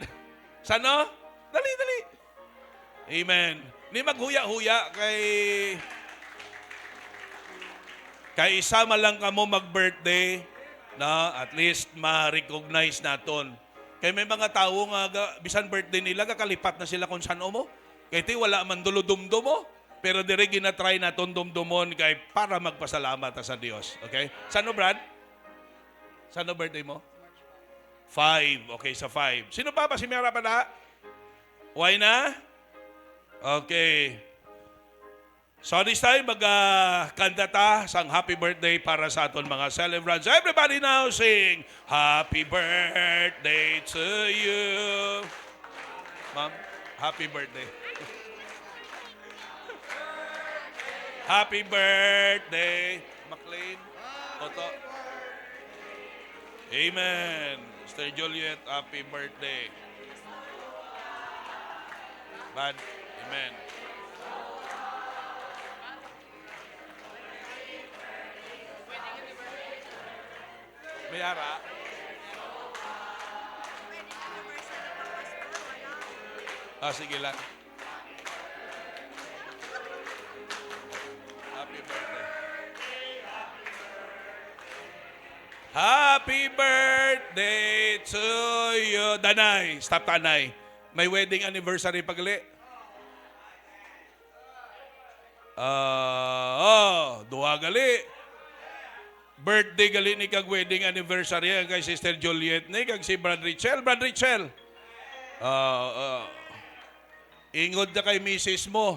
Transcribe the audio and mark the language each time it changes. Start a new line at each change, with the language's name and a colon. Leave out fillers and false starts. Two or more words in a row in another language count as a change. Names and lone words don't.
Hiligaynon: Sano? Dali. Amen. Ni maghuya-huya kay isa lang kamo mag-birthday na
English: at least
Hiligaynon: ma-recognize naton. Kaya may mga tao nga, bisan birthday nila, kakalipat na sila kung saan mo. Kaya wala man duludumdo mo. Pero dire ginatry na dumdumon kay para magpasalamat sa Diyos. Okay? Saan Brad? Saan birthday mo? 5. Okay, sa 5. Sino pa ba? Si Mera pa na? Why na? Okay.
English: So this time,
Hiligaynon: magkanta ta sang
English: happy birthday
Hiligaynon: para sa aton mga celebrants.
English: Everybody now sing, happy birthday to you. Ma'am, happy birthday. Happy birthday, McLean. Toto. Amen. Mr. Juliet, happy birthday. Bad. Amen. Mayara.
Hiligaynon: Sige lang.
English: Happy birthday. Happy birthday to you. Danay. Stop, Tanay.
Hiligaynon: May
English: wedding anniversary
Hiligaynon: pagali. Duha gali. Birthday gali ni kag
English: wedding anniversary
Hiligaynon: kay Sister Juliet ni kag si Brad Richel. Brad Richel. Ingod na kay Mrs. mo.